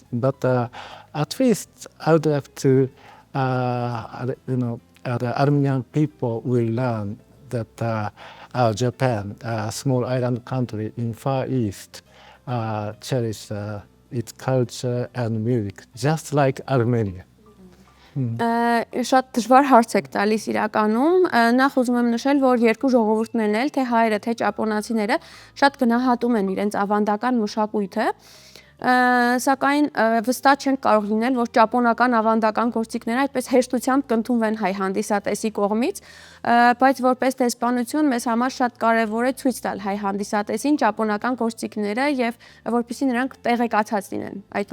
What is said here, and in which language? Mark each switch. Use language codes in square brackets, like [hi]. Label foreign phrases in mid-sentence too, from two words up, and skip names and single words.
[en] But at least I would like to, the Armenian people will learn that Japan, a small island country in Far East, cherish its culture and music, just like Armenia. [hy] Շատ դժվար հարց եք տալիս իրականում, նախ ուզում եմ նշել, որ երկու ժողովուրդներն էլ, թե հայերը, թե ճապոնացիները շատ գնահատում են իրենց ավանդական մշակույթը, սակայն վստահ չենք կարող լինել, որ ճապոնական ավանդական գործիքները այդպես հեշտությամբ կընդունվեն հայ հանդիսատեսի կողմից, բայց որպես դեսպանություն մեզ համար շատ կարևոր է ցույց տալ հայ հանդիսատեսին ճապոնական գործիքները եւ որպեսզի նրանք տեղեկացած լինեն այդ